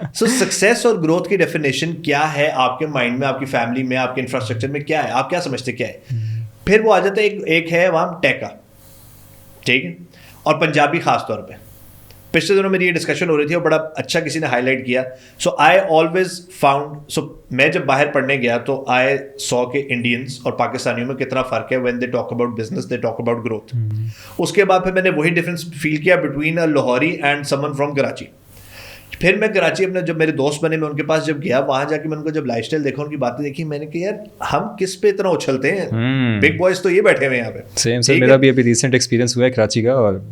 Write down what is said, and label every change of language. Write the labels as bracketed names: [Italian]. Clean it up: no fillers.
[Urdu] سو success اور growth کی definition کیا ہے آپ کے مائنڈ میں, آپ کی فیملی میں, آپ کے انفراسٹرکچر میں کیا ہے, آپ کیا سمجھتے کیا ہے؟ پھر وہ آ جاتا ہے ایک ہے عوام ٹیکا, ٹھیک ہے, اور پنجابی خاص طور پہ. پچھلے دنوں میری یہ ڈسکشن ہو رہی تھی اور بڑا اچھا کسی نے ہائی لائٹ کیا. سو [English] I always found, [Urdu] سو میں جب باہر پڑھنے گیا تو [English] I saw کہ Indians [Urdu] اور پاکستانیوں میں کتنا فرق ہے. [English] When they talk about business they talk about growth. [Urdu] اس کے بعد پھر میں نے وہی ڈفرینس فیل کیا [English] Between a Lahori and someone from Karachi. [Urdu] پھر میں کراچی اپنے جب میرے دوست بنے میں ان کے پاس جب گیا, وہاں جا کے میں ان کو جب لائف اسٹائل دیکھا, ان کی باتیں دیکھی, میں نے کہا یار ہم کس پہ اتنا اچھلتے ہیں, بگ بوائز تو یہ بیٹھے ہوئے ہیں یہاں پہ. سیم سر, میرا بھی ابھی ریسنٹ ایکسپیرینس ہوا ہے کراچی کا, اور